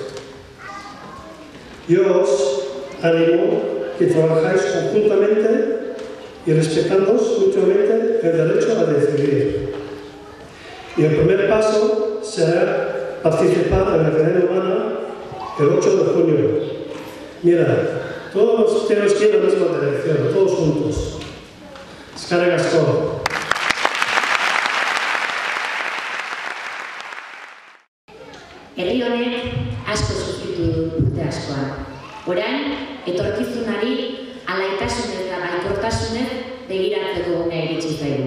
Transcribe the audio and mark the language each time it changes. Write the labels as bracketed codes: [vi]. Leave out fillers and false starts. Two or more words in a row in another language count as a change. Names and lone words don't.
[es] Yo os animo que trabajáis conjuntamente y respetándoos mutuamente el derecho a decidir. Y el primer paso será participar en la cadena humana el 8 de junio. Mira, todos tenemos que ir en la misma dirección, todos juntos. [eu] Eskerrik asko. Herri honek asko sufritu du urte askoan. Orain, etorkizunari alaitasunez eta baikortasunez begiratzeko unea iritsi zaigu.